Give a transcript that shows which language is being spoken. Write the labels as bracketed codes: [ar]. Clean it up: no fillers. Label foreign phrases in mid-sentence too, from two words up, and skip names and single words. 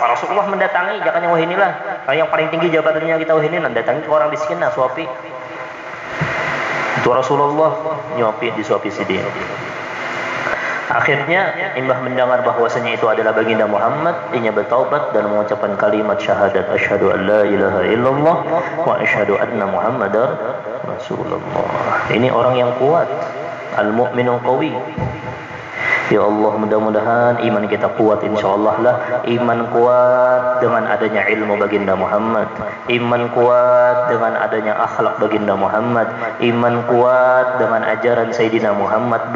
[id] Rasulullah mendatangi, jangan yang wah inilah yang paling tinggi jabatannya kita wah ini, datangi ke orang miskin nah suapi. [bjn] Itu Rasulullah nyuapi, disuapi Sidin. Akhirnya imbah mendengar bahwasanya itu adalah baginda Muhammad, inya bertaubat dan mengucapkan kalimat syahadat [ar] أشهد أن لا إله إلا الله وأشهد أن محمدا رسول الله. [id] Ini orang yang kuat, [ar] المؤمن القوي. [id] Ya Allah, mudah-mudahan iman kita kuat insyaallah lah. Iman kuat dengan adanya ilmu baginda Muhammad, iman kuat dengan adanya akhlak baginda Muhammad, iman kuat dengan ajaran Sayyidina Muhammad.